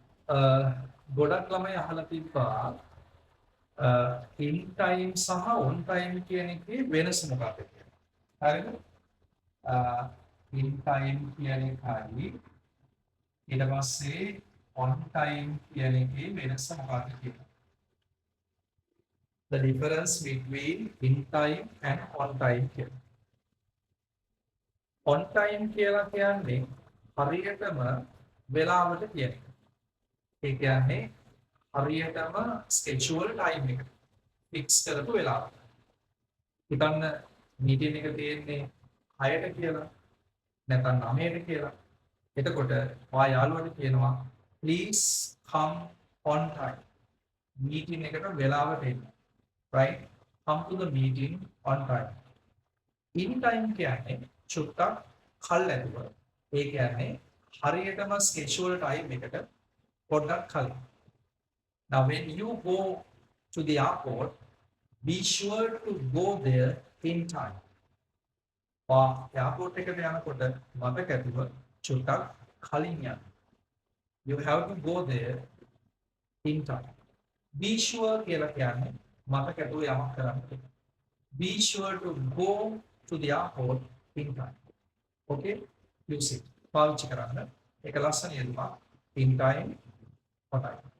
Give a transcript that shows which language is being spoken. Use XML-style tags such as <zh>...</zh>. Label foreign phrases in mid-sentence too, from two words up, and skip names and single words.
<si>ගොඩක් ළමයි අහලා තිබ්බා</si> <en>in time</en> <si>සහ</si> <en>on time</en> <si>කියන එකේ වෙනස මොකක්ද කියලා. හරිද?</si> <en>in time</en> <si>කියන එකයි ඊට පස්සේ</si> <en>on time</en> <si>කියන එකේ වෙනස මොකක්ද කියලා.</si> <en>The difference between in time and on time කියලා. on time</en> <si>කියලා කියන්නේ හරියටම වෙලාවට කියන එක. ඒ කියන්නේ හරියටම</si> <en>schedule time</en> <si>එක fix කරපු වෙලාව. හිතන්න මීටින් එක තියෙන්නේ 6ට කියලා නැත්නම් 9ට කියලා. එතකොට ඔයා යාළුවට කියනවා</si> <en>please come on time.</en> <si>මීටින් එකට වෙලාවට එන්න.</si> <en>right? Come to the meeting on time. in time</en> <si>කියන්නේ චුට්ටක් කල් ඇතුව. ඒ කියන්නේ හරියටම</si> <en>schedule time</en> <si>එකට පොඩ්ඩක් කලින්.</si> <en>Now, when you go to the airport, be sure to go there in time.</en> <si>Airport එකට යනකොට මතක ඇතිව චුට්ටක් කලින් යන්න.</si> <en>You have to go there in time. Be sure</en> <si>කියලා කියන්නේ මතක ඇතුව යමක් කරන්න.</si> <en>Be sure to go to the airport in time. Okay? Use it.</en> <si>පාවිච්චි කරන්න. ඒක ලස්සන යෙදුමක්.</si> <en>In time, on time.</en>